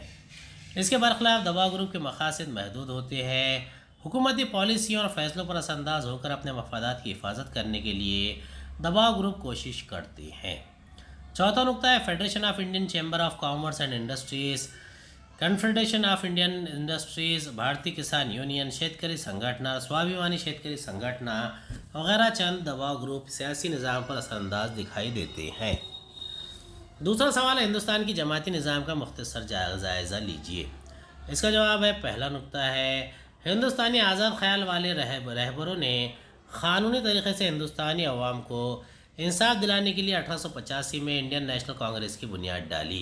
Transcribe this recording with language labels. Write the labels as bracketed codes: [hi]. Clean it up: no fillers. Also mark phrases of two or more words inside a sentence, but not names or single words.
[ur] اس کے برخلاف دباؤ گروپ کے مقاصد محدود ہوتے ہیں۔ حکومتی پالیسیوں اور فیصلوں پر اثر انداز ہو کر اپنے مفادات کی حفاظت کرنے کے لیے دباؤ گروپ کوشش کرتے ہیں۔ چوتھا نقطہ ہے، فیڈریشن آف انڈین چیمبر آف کامرس اینڈ انڈسٹریز، کنفیڈریشن آف انڈین انڈسٹریز، بھارتی کسان یونین، شیتکری سنگھٹنا، سوابھیمانی شیتکری سنگھٹنا وغیرہ چند دباؤ گروپ سیاسی نظام پر اثر انداز دکھائی دیتے ہیں۔ دوسرا سوال ہے، ہندوستان کی جماعتی نظام کا مختصر جائزہ لیجیے۔ اس کا جواب ہے، پہلا نقطہ ہے، ہندوستانی آزاد خیال والے رہبروں نے قانونی طریقے سے ہندوستانی عوام کو انصاف دلانے کے لیے 1885 میں انڈین نیشنل کانگریس کی بنیاد ڈالی۔